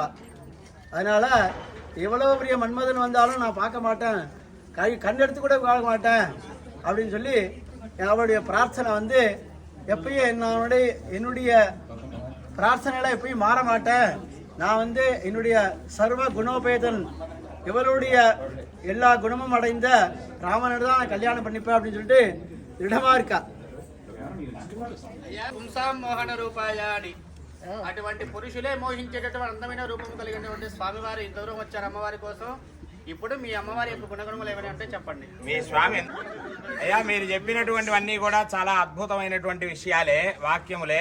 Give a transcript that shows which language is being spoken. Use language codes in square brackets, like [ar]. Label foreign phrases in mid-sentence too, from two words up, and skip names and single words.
[ta] அதனால எவ்வளவு பெரிய மன்மதன் வந்தாலும் நான் பார்க்க மாட்டேன், கண்டெடுத்து கூட பார்க்க மாட்டேன் அப்படின்னு சொல்லி அவருடைய பிரார்த்தனை எப்பயும் என்னுடைய பிரார்த்தனையில எப்பயும் மாற மாட்டேன், நான் என்னுடைய சர்வ குணோபேதன் இவருடைய எல்லா குணமும் அடைந்த ராமனோட தான் நான் கல்யாணம் பண்ணிப்பேன் அப்படின்னு சொல்லிட்டு దృఢమా இருக்கா. [te] మోహన రూపాయాని అటువంటి పురుషులే మోహించేటటువంటి అందమైన రూపం కలిగినటువంటి స్వామివారు ఇంతవరకు వచ్చారు అమ్మవారి కోసం. ఇప్పుడు మీ అమ్మవారి యొక్క గుణగుణములు ఏమైనా అంటే చెప్పండి. మీ స్వామి అయ్యా మీరు చెప్పినటువంటివన్నీ కూడా చాలా అద్భుతమైనటువంటి విషయాలే, వాక్యములే.